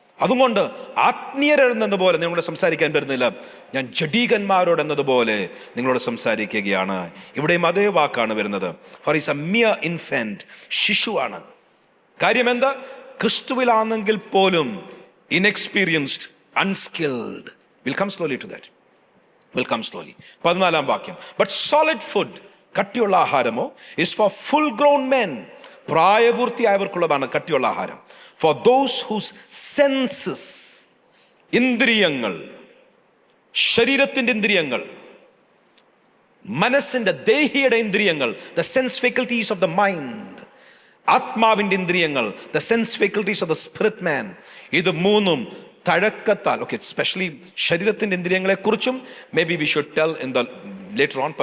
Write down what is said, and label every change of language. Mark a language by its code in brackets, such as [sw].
[ml] അതുകൊണ്ട് ആത്മീയരെന്നതുപോലെ നിങ്ങളോട് സംസാരിക്കാൻ വരുന്നില്ല, ഞാൻ ജഡീകന്മാരോട് എന്നതുപോലെ നിങ്ങളോട് സംസാരിക്കുകയാണ്. ഇവിടെയും അതേ വാക്കാണ് വരുന്നത്. [en] for he's a mere infant, [ml] ശിശുവാണ്. കാര്യം എന്താ? ക്രിസ്തുവിലാണെങ്കിൽ പോലും [en] Inexperienced, unskilled. Will come slowly to that. Will come slowly. 14ാം വാക്യം. But solid food, [ml] കട്ടിയുള്ള ആഹാരമോ, [en] is for full grown men, [ml] പ്രായപൂർത്തിയായവർക്കുള്ളതാണ് കട്ടിയുള്ള ആഹാരം. [en] For those whose senses, [ml] ഇന്ദ്രിയങ്ങൾ, ശരീരത്തിന്റെ ഇന്ദ്രിയങ്ങൾ, മനസ്സിന്റെ ദേഹിയുടെ ഇന്ദ്രിയങ്ങൾ, [en] the sense faculties of the mind, [ml] ആത്മാവിന്റെ ഇന്ദ്രിയങ്ങൾ, [en] the sense faculties of the spirit man, [ml] ഇത് മൂന്നും തഴക്കത്താൽ, ഓക്കെ, സ്പെഷ്യലി ശരീരത്തിന്റെ ഇന്ദ്രിയങ്ങളെ കുറിച്ചും [en] Maybe we should tell in the later on.